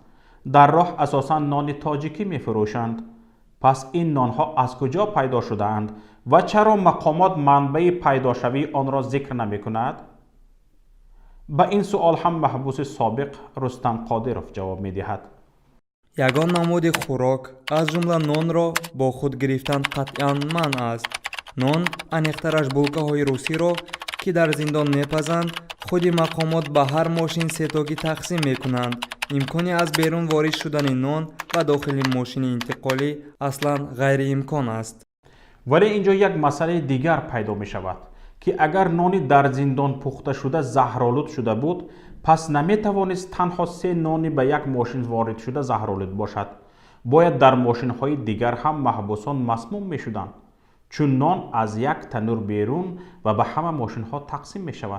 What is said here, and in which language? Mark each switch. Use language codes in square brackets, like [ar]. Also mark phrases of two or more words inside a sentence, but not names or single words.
[fa] در راه اساساً نان تاجیکی می فروشند. پس این نانها از کجا پیدا شده اند و چرا مقامات منبع پیداشوی آن را ذکر نمی کند؟ به این سوال هم محبوس سابق رستم قادرов جواب می دهد. [tg] ягон намуди хӯрок аз ҷумла нонро бо худ гирифтан қатъан манъ аст. нон аниқтараш булкаҳои русиро ки дар зиндон мепазанд худи мақомот ба ҳар мошин сетогӣ тақсим мекунанд. имкони аз берун ворид шудани нон ба дохили мошини интиқолӣ аслан ғайриимкон аст. [fa] ولی اینجا یک مسئله دیگر پیدا می شود که اگر نانی در زندان پخته شده زهرآلود شده بود، پس نمی توانست تنها 3 نانی به یک ماشین وارد شده زهرآلود باشد. باید در ماشین های دیگر هم محبوسان مسموم می شدند، چون نان از یک تنور بیرون و به همه ماشین ها تقسیم می شود.